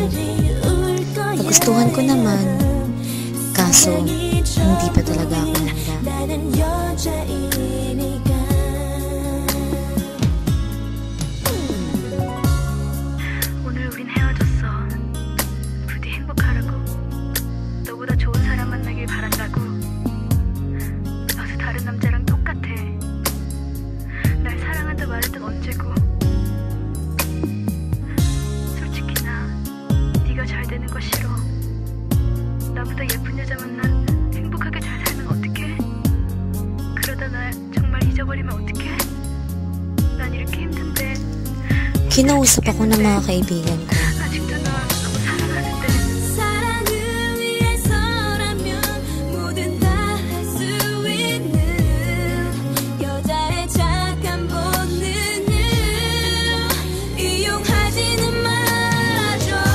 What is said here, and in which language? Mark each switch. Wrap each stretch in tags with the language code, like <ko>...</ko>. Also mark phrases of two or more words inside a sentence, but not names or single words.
<tl>Nagustuhan ko naman. Kaso, hindi pa talaga ako handa.</tl> <ko>오늘 우린 헤어졌어. 부디 행복하라고. 너보다 좋은 사람 만나길 바란다고. 어서 다른 남자랑 똑같아. 날 사랑한다 말했던 언제고. 솔직히 나 네가 잘 되는 거 싫어. 나보다 예쁜 여자 만나 행복하게 잘 살면 어떡해? 그러다 날 정말 잊어버리면 어떡해? 난 이렇게 힘든데.</ko> <tl>Kinausap ako ng mga kaibigan ko.</tl> <ko>아직도 널 너무 사랑하는데. 사랑을 위해서라면 뭐든 다 할 수 있는 여자의 착한 본능을 이용하지는 말아줘.</ko>